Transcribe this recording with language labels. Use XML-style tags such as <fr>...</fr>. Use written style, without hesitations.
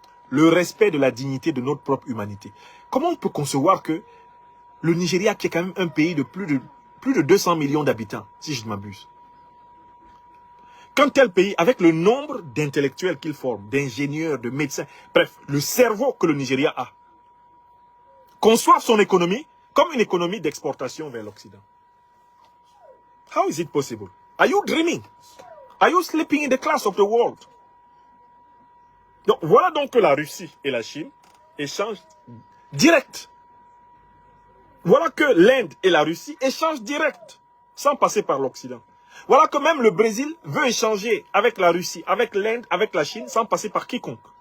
<fr>Le respect de la dignité de notre propre humanité. Comment on peut concevoir que le Nigeria, qui est quand même un pays de plus de 200 millions d'habitants, si je ne m'abuse, qu'un tel pays, avec le nombre d'intellectuels qu'il forme, d'ingénieurs, de médecins, bref, le cerveau que le Nigeria a, conçoive son économie comme une économie d'exportation vers l'Occident?</fr> <en>How is it possible? Are you dreaming? Are you sleeping in the class of the world?</en> <fr>Donc, voilà donc que la Russie et la Chine échangent direct. Voilà que l'Inde et la Russie échangent direct, sans passer par l'Occident. Voilà que même le Brésil veut échanger avec la Russie, avec l'Inde, avec la Chine, sans passer par quiconque.</fr>